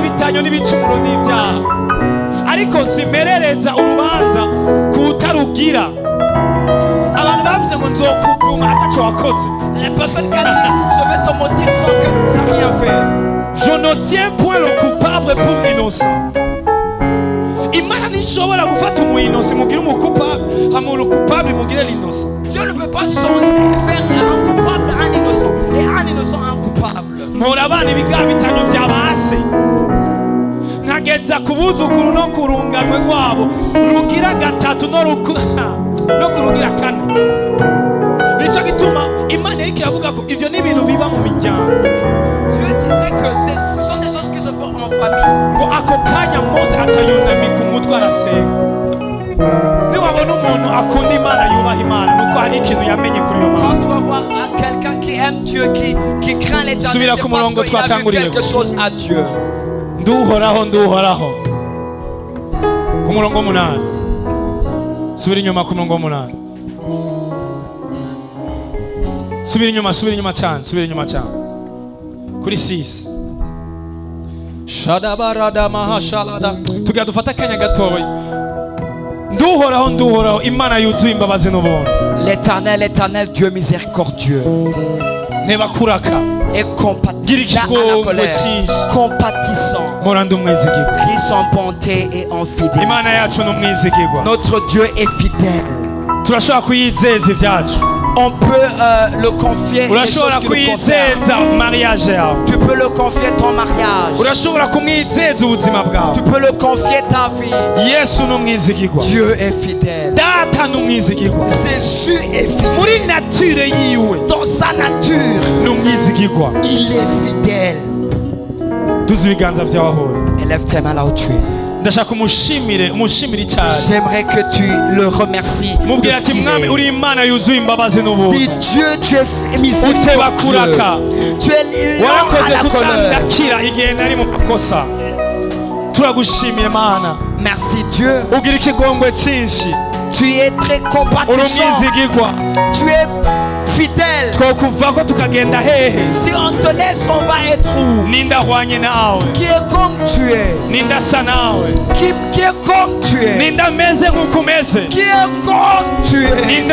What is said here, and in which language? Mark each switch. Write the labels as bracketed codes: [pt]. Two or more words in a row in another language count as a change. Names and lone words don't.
[rn] zanyu n'ibicumuro n'ibyaha ariko zimerereza urubanza kutarugira. Abantu bavuze ngo nzokuvuma ataco wakoze. [fr] Les personnes qui ont dit je vais te maudire sans que tu n'as rien fait. Je ne tiens point le coupable pour innocent. [rn] Imana ntishobora gufata umuyinosi mugire umukupable hama urukupable mugire l'innocent. [fr] Dieu ne peut pas changer et faire un coupable un innocent et un innocent un coupable. [rn] Mpora abana ibigabitanyo vya base nkageza ku buzukuru no ku runganwe rwabo rugira gatatu no kurugira kane. Nico gituma Imana yariko iravuga ko ivyo ni ibintu biba mu miryango. [fr] Dieu disait que ce sont des choses qui se font en famille. [rn] Ngo ako kanya Mose aca yunamika umutwe arasenga. Niwabona umuntu akunda Imana yubaha Imana nuko hari ikintu yamenye kuri iyo Mana. [fr] Quand tu vas voir quelqu'un qui aime Dieu, qui craint l'Éternel, [rn] Subira ku [fr] c'est parce [rn] murongo [fr] qu'il a vu [rn] twatanguriye. [fr] quelque chose à Dieu. [rn] Nduhoraho ku murongo w'umunani. Subira inyuma ku murongo w'umunani. Subira inyuma cyane kuri 6. Shadabarada mahashalada. Tugira dufata akanya gatoya. Nduhoraho Imana yuzuye imbabazi n'ubuntu. [fr] L'Éternel, Dieu miséricordieux Ntebakuraka et compatissant, riche en bonté et en fidélité. [rn] Imana yacu n'umwizigirwa. [fr] Notre Dieu est fidèle. [rn] Turashobora kuyizeza ibyacu. [fr] On peut le confier les choses qui nous concernent. [rn] Mariage yawe. [fr] Tu peux le confier ton mariage. [rn] Urashobora kumwizeza ubuzima bwawe. [fr] Tu peux le confier ta vie. [rn] Yesu n'umwizigirwa. [fr] Dieu est fidèle. [rn] Data n'umwizigirwa. [fr] Jésus est fidèle. [rn] Muri nature yiwe. [fr] Dans sa nature, [rn] n'umwizigirwa. [fr] Il est fidèle. [rn] Tuzi ibiganza byawe aho. [fr] Élève tes mains là où tu es. [rn] Ndashaka umushimire cyane. [fr] J'aimerais que tu le remercies. [rn] Mubwira ati mwami uri Imana yuzuye imbabazi n'ubuntu. [fr] Dis Dieu, tu es miséricordieux. Tu es lent à la colère. [rn] Igihe nari mu makosa. Turagushimiye Mana. [fr] Merci Dieu. [rn] Ugira ikigongwe cyinshi. [fr] Tu es très compatissant. Tu es fidèle. Si on te laisse, on va être où? Qui est comme tu es? Qui est comme tu es? Qui est comme tu es?